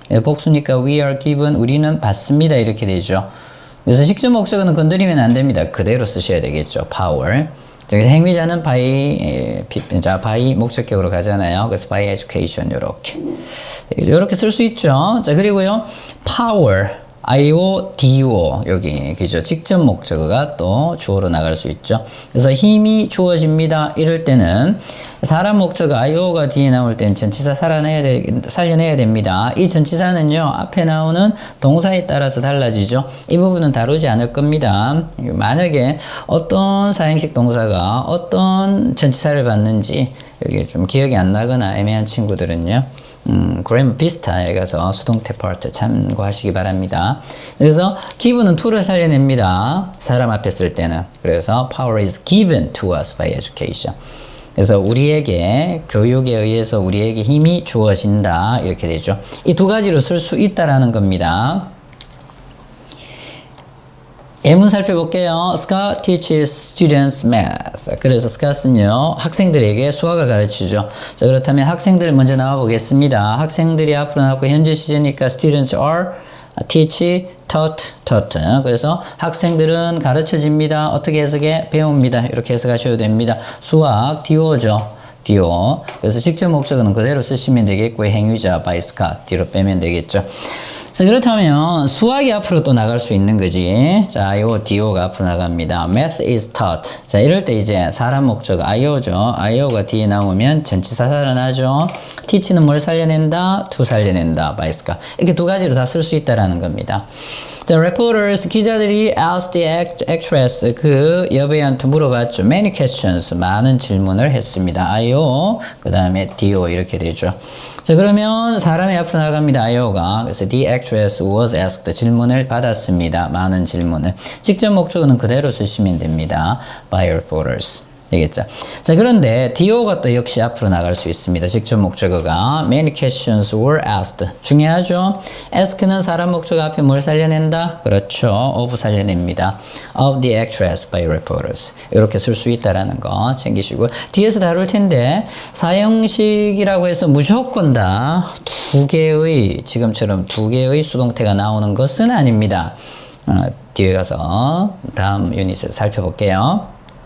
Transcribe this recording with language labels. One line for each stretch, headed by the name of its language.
Korean: 복수니까
English: we are given
Korean: 우리는 받습니다 이렇게 되죠. 그래서 직접 목적어는 건드리면 안 됩니다. 그대로 쓰셔야 되겠죠. power. 행위자는 by 목적격으로 가잖아요. 그래서
English: by education
Korean: 이렇게 쓸 수 있죠. 자, 그리고요. power IO, DO 여기 그죠. 직접 목적어가 또 주어로 나갈 수 있죠. 그래서 힘이 주어집니다. 이럴 때는 사람 목적어 IO가 뒤에 나올 땐 전치사 살려내야 됩니다. 이 전치사는요 앞에 나오는 동사에 따라서 달라지죠. 이 부분은 다루지 않을 겁니다. 만약에 어떤 사행식 동사가 어떤 전치사를 받는지 여기 좀 기억이 안 나거나 애매한 친구들은요. 그래머 비슷하에 가서 수동태 파트 참고하시기 바랍니다. 그래서 given은 to를 살려냅니다. 사람 앞에 쓸 때는. 그래서
English: power is given to us by education.
Korean: 그래서 우리에게 교육에 의해서 우리에게 힘이 주어진다 이렇게 되죠. 이 두 가지로 쓸 수 있다라는 겁니다. 예문 살펴볼게요.
English: Scott teaches students math.
Korean: 그래서 Scott은요, 학생들에게 수학을 가르치죠. 자, 그렇다면 학생들 먼저 나와 보겠습니다. 학생들이 앞으로 나왔고, 현재 시제니까
English: students are, teach, taught.
Korean: 그래서 학생들은 가르쳐집니다. 어떻게 해석해? 배웁니다. 이렇게 해석하셔도 됩니다. 수학, DO죠. DO. 그래서 직접 목적어는 그대로 쓰시면 되겠고요. 행위자, by Scott. 뒤로 빼면 되겠죠. 자, 그렇다면 수학이 앞으로 또 나갈 수 있는 거지. 자, IO, DO가 앞으로 나갑니다.
English: Math is taught.
Korean: 자, 이럴 때 이제 사람 목적 IO죠. IO가 뒤에 나오면 전치사 살아나죠. teach는 뭘 살려낸다?
English: to
Korean: 살려낸다.
English: by Scott.
Korean: 이렇게 두 가지로 다 쓸 수 있다라는 겁니다. 자, reporters, 기자들이
English: asked the actress,
Korean: 그 여배우한테 물어봤죠.
English: Many questions,
Korean: 많은 질문을 했습니다. IO, 그 다음에 DO 이렇게 되죠. 자, 그러면 사람이 앞으로 나갑니다. IO가. 그래서
English: the actress was asked,
Korean: 질문을 받았습니다. 많은 질문을. 직접 목적어는 그대로 쓰시면 됩니다.
English: by reporters.
Korean: 되겠죠. 자, 그런데 DO가 또 역시 앞으로 나갈 수 있습니다. 직접 목적어가
English: many questions were asked.
Korean: 중요하죠. ask는 사람 목적어 앞에 뭘 살려낸다? 그렇죠. of 살려냅니다.
English: of the actress by reporters.
Korean: 이렇게 쓸 수 있다라는 거 챙기시고 뒤에서 다룰 텐데 사형식이라고 해서 무조건 다 지금처럼 두 개의 수동태가 나오는 것은 아닙니다. 뒤에 가서 다음 유닛에서 살펴볼게요.